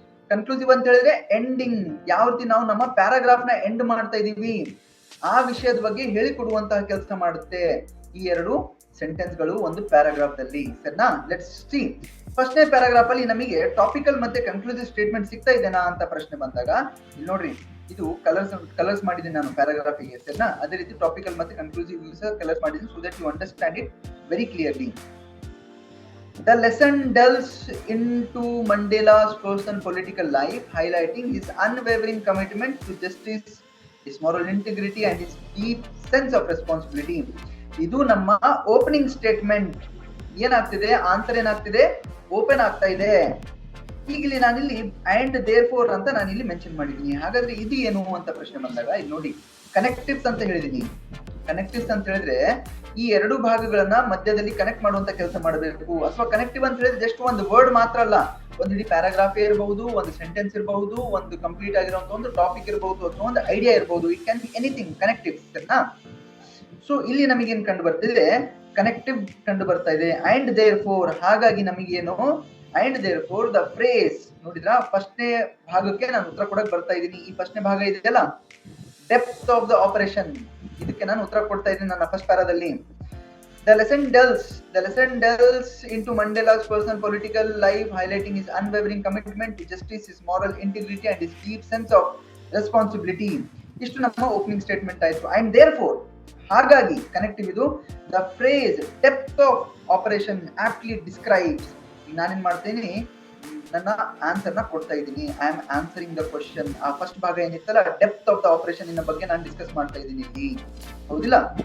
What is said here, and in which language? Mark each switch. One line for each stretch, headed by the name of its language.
Kannada: Conclusive ಅಂತ ಹೇಳಿದ್ರೆ ending, ಯಾವ ರೀತಿ ನಾವು ನಮ್ಮ ಪ್ಯಾರಾಗ್ರಾಫ್ ನ ಎಂಡ್ ಮಾಡ್ತಾ ಇದೀವಿ, ಆ ವಿಷಯದ ಬಗ್ಗೆ ಹೇಳಿಕೊಡುವಂತಹ ಕೆಲಸ ಮಾಡುತ್ತೆ ಈ ಎರಡು ಸೆಂಟೆನ್ಸ್ ಗಳು ಒಂದು ಪ್ಯಾರಾಗ್ರಾಫ್ ದಲ್ಲಿ. ಸರಿನಾ? Let's see. ಫಸ್ಟ್ನೇ ಪ್ಯಾರಾಗ್ರಾಫ್ ಅಲ್ಲಿ ನಮಗೆ ಟಾಪಿಕಲ್ ಮತ್ತೆ ಕನ್ಕ್ಲೂಸಿವ್ ಸ್ಟೇಟ್ಮೆಂಟ್ ಸಿಗ್ತಾ ಇದೆನಾ ಅಂತ ಪ್ರಶ್ನೆ ಬಂದಾಗ ಇಲ್ಲಿ ನೋಡ್ರಿ, ಇದು ಕಲರ್ಸ್ ಮಾಡಿದ್ದೀನಿ ನಾನು ಪ್ಯಾರಾಗ್ರಾಫ್ ಗೆ. ಸರಿನಾ? ಅದೇ ರೀತಿ ಟಾಪಿಕಲ್ ಮತ್ತೆ ಕನ್ಕ್ಲೂಸಿವ್ ಕಲರ್ಸ್ ಮಾಡಿದ್ದೀನಿ,
English: So that you understand it very clearly. The lesson delves into Mandela's personal political life, highlighting his unwavering commitment to justice, his moral integrity and his deep sense of responsibility.
Kannada: ಇದು ನಮ್ಮ opening statement. ಏನಾಗ್ತಿದೆ, answer ಏನಾಗ್ತಿದೆ, open ಆಗ್ತಾ ಇದೆ. ಈಗ ಇಲ್ಲಿ ನಾನಿಲ್ಲಿ and there four ಅಂತ ನಾನಿಲ್ಲಿ ಮೆನ್ಷನ್ ಮಾಡಿದ್ದೀನಿ. ಹಾಗಾದ್ರೆ ಇದು ಏನು ಅಂತ ಪ್ರಶ್ನೆ ಬಂದಾಗ ಇಲ್ಲಿ ನೋಡಿ, ಕನೆಕ್ಟಿವ್ಸ್ ಅಂತ ಹೇಳಿದೀನಿ. ಕನೆಕ್ಟಿವ್ಸ್ ಅಂತ ಹೇಳಿದ್ರೆ ಈ ಎರಡು ಭಾಗಗಳನ್ನ ಮಧ್ಯದಲ್ಲಿ ಕನೆಕ್ಟ್ ಮಾಡುವಂತ ಕೆಲಸ ಮಾಡಬೇಕು. ಅಥವಾ ಕನೆಕ್ಟಿವ್ ಅಂತ ಹೇಳಿದ್ರೆ ಜಸ್ಟ್ ಒಂದು ವರ್ಡ್ ಮಾತ್ರ ಅಲ್ಲ, ಒಂದು ಇಡೀ ಪ್ಯಾರಾಗ್ರಾಫ್ ಇರಬಹುದು, ಒಂದು ಸೆಂಟೆನ್ಸ್ ಇರಬಹುದು, ಒಂದು ಕಂಪ್ಲೀಟ್ ಆಗಿರುವಂತ ಒಂದು ಟಾಪಿಕ್ ಇರಬಹುದು, ಅಥವಾ ಒಂದು ಐಡಿಯಾ ಇರಬಹುದು.
English: It can be anything connective.
Kannada: ಸರಿನಾ? ಸೊ ಇಲ್ಲಿ ನಮಗೇನ್ ಕಂಡು ಬರ್ತಿದೆ, ಕನೆಕ್ಟಿವ್ ಕಂಡು ಬರ್ತಾ ಇದೆ. ಅಂಡ್ ದೇರ್ ಫೋರ್, ಹಾಗಾಗಿ ನಮಗೇನು and there four the phrase. ನೋಡಿದ್ರಾ, ಫಸ್ಟ್ನೇ ಭಾಗಕ್ಕೆ ನಾನು ಉತ್ತರ ಕೊಡಕ್ ಬರ್ತಾ ಇದ್ದೀನಿ. ಈ ಫಸ್ಟ್ನೇ ಭಾಗ ಇದೆಯಲ್ಲ, ಡೆಪ್ತ್ ಆಫ್ ದ ಆಪರೇಷನ್, ಇದಕ್ಕೆ ನಾನು ಉತ್ತರ ಕೊಡ್ತಾ ಇದ್ದೀನಿ ನನ್ನ first ಪ್ಯಾರಾದಲ್ಲಿ.
English: The lesson delves into Mandela's personal political life, highlighting his unwavering commitment to justice, his moral integrity and his deep sense of responsibility.
Kannada: ಇಷ್ಟು ನಮ್ಮ ಓಪನಿಂಗ್ ಸ್ಟೇಟ್ಮೆಂಟ್ ಆಯ್ತು. ಅಂಡ್ ದೇರ್ ಫೋರ್, ಹಾಗಾಗಿ ಕನೆಕ್ಟಿವ್ ಇದು.
English: The phrase depth of operation aptly describes.
Kannada: ಈಗ ನಾನೇನ್ ಮಾಡ್ತೀನಿ, ನನ್ನ answer ನ ಕೊಡ್ತಾ ಇದ್ದೀನಿ.
English: I am answering the question.
Kannada: ಆ ಫಸ್ಟ್ ಭಾಗ ಏನಿತ್ತಲ್ಲ, ಡೆಪ್ತ್ ಆಫ್ ದ ಆಪರೇಷನ್ ಇನ್ನ ಬಗ್ಗೆ ನಾನು ಡಿಸ್ಕಸ್ ಮಾಡ್ತಾ ಇದ್ದೀನಿ ಇಲ್ಲಿ, ಹೌದಿಲ್ಲ?